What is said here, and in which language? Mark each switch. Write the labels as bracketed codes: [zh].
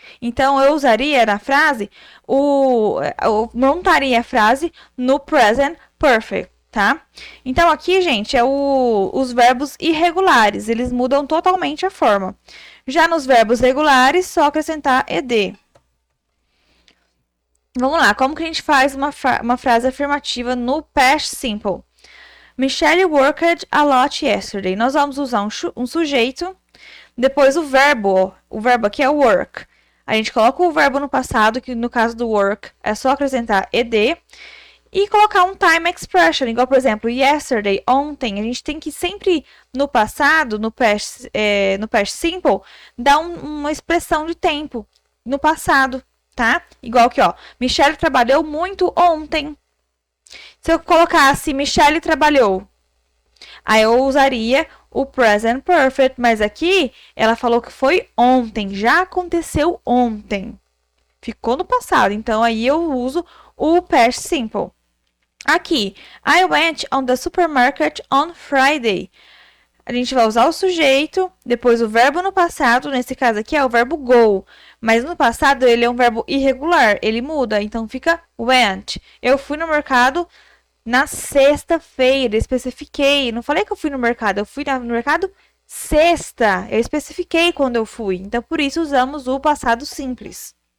[pt] Então, eu usaria na frase, eu montaria a frase no present perfect, tá? Então, aqui, gente, os verbos irregulares, eles mudam totalmente a forma. Já nos verbos regulares, só acrescentar ed. Vamos lá, como que a gente faz uma frase afirmativa no past simple? [en] Michelle worked a lot yesterday. [pt] Nós vamos usar um sujeito, depois o verbo aqui é o work. A gente coloca o verbo no passado, que no caso do work é só acrescentar ed, e colocar um time expression, igual, por exemplo, yesterday, ontem. A gente tem que sempre, no passado, no past simple, dar uma expressão de tempo no passado, tá? Igual aqui, ó. Michelle trabalhou muito ontem. Se eu colocasse Michelle trabalhou, aí eu usaria o present perfect, mas aqui ela falou que foi ontem, já aconteceu ontem. Ficou no passado, então aí eu uso o past simple. Aqui, [en] I went on the supermarket on Friday. [pt] A gente vai usar o sujeito, depois o verbo no passado, nesse caso aqui é o verbo go, mas no passado ele é um verbo irregular, ele muda, então fica went. Eu fui no mercado na sexta-feira, especifiquei, não falei que eu fui no mercado, eu fui no mercado sexta, eu especifiquei quando eu fui, então por isso usamos o passado simples.